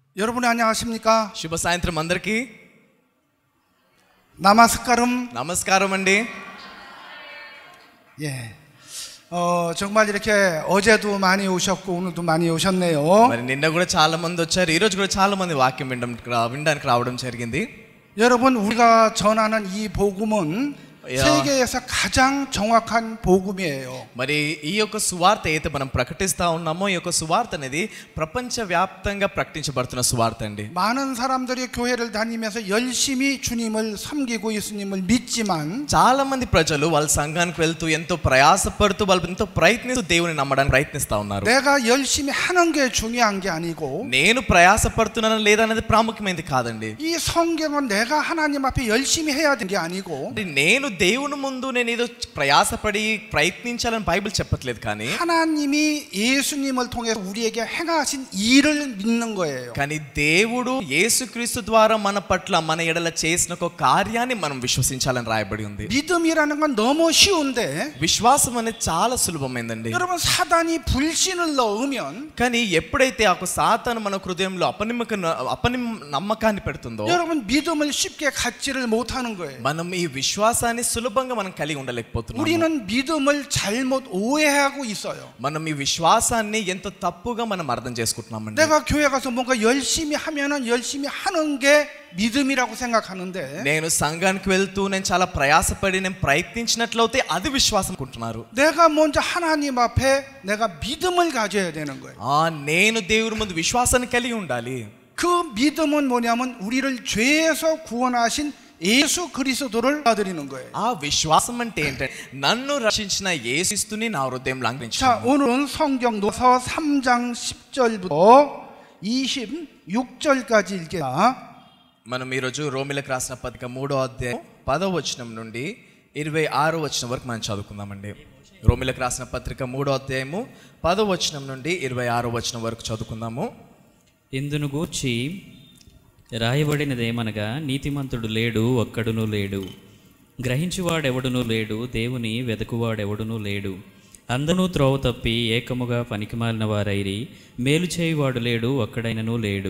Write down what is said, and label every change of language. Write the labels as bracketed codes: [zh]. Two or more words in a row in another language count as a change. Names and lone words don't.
[ko] 여러분 안녕하십니까? [te] శుభ సాయంత్రం అందరికీ. నమస్కారం అండి. [ko] 예. 정말 이렇게 어제도 많이 오셨고 오늘도 많이 오셨네요. [te] మరి నిన్న కూడా చాలా మంది వచ్చారు, ఈ రోజు కూడా చాలా మంది వాక్యం వినడానికి రావడం జరిగింది. [ko] 여러분 우리가 전하는 이 복음은 세계에서 가장 정확한 복음이에요. [te] మరి ఈ యొక్క సువార్త అయితే మనం ప్రకటిస్తా ఉన్నామో ఈ యొక్క సువార్త అనేది ప్రపంచవ్యాప్తంగా ప్రకటించబడుతున్న సువార్త అండి. [ko] 많은 사람들이 교회를 다니면서 열심히 주님을 섬기고 예수님을 믿지만 [te] చాలా మంది ప్రజలు వాళ్ళ సంఘానికి వెళ్తూ ఎంతో ప్రయాసపడుతూ వాళ్ళు ఎంతో ప్రయత్నిస్తూ దేవుని నమ్మడానికి ప్రయత్నిస్తా ఉన్నారు. [ko] 내가 열심히 하는 게 중요한 게 아니고 [te] నేను ప్రయాసపడుతున్నానా లేదా అనేది ప్రాముఖ్యమైనది కాదండి. [ko] 이 성경은 내가 하나님 앞에 열심히 해야 되는 게 아니고 [te] నేను దేవుని ముందు నేను ఏదో ప్రయాసపడి ప్రయత్నించాలని బైబిల్ చెప్పట్లేదు, కానీ [ko] 하나님이 예수님을 통해서 우리에게 행하신 일을 믿는 거예요. [te] కానీ దేవుడు యేసుక్రీస్తు ద్వారా మన పట్ల మన ఎడల చేసిన ఒక కార్యాన్ని మనం విశ్వసించాలని రాయబడి ఉంది. [ko] 믿음이라는 건 너무 쉬운데 [te] విశ్వాసం అనేది చాలా సులభమైందండి. [ko] 여러분 사단이 불신을 넣으면 [te] కానీ ఎప్పుడైతే ఆ సాతాను మన హృదయంలో నమ్మకాన్ని పెడుతుందో [ko] 여러분 믿음을 쉽게 갖지를 못하는 거예요. [te] మనం ఈ విశ్వాసాన్ని సులభంగా మనం కలిగి ఉండలేకపోతున్నాము. [ko] 우리는 믿음을 잘못 오해하고 있어요. [te] మనం ఈ విశ్వాసాన్ని ఎంతో తప్పుగా మనం అర్థం చేసుకుంటున్నామండి. [ko] 내가 교회 가서 뭔가 열심히 하면은 열심히 하는 게 믿음이라고 생각하는데 [te] నేను సంఘానికి వెళ్తూ నేను చాలా ప్రయాసపడి నేను ప్రయత్నించినట్లయితే అది విశ్వాసం అనుకుంటున్నారు. [ko] 내가 먼저 하나님 앞에 내가 믿음을 가져야 되는 거예요. [te] నేను దేవుని ముందు విశ్వాసాన్ని కలిగి ఉండాలి. [ko] 그 믿음은 뭐냐면 우리를 죄에서 구원하신 예수 그리스도를 받아들이는 거예요. [te] ఆ విశ్వాసం అంటే ఏంటంటే నన్ను రక్షించిన యేసుక్రీస్తుని నా హృదయంలో అంగీకరించాను. [ko] 자, 오늘은 성경도서 3장 10절부터 26절까지 읽겠습니다. [te] మనం ఈ రోజు రోమీయులకు రాసిన పత్రిక 3వ అధ్యాయం 10వ వచనం నుండి 26వ వచనం వరకు మనం చదువుకుందామండి. రోమీయులకు రాసిన పత్రిక 3వ అధ్యాయము 10వ వచనం నుండి 26వ వచనం వరకు చదువుకుందాము. ఇందును గూర్చి రాయబడినదేమనగా, నీతిమంతుడు లేడు, ఒక్కడునూ లేడు, గ్రహించువాడెవడునూ లేడు, దేవుని వెదకువాడెవడునూ లేడు, అందరూ త్రోవ తప్పి ఏకముగా పనికిమాలిన వారైరి, మేలు చేయువాడు లేడు, ఒక్కడైననూ లేడు.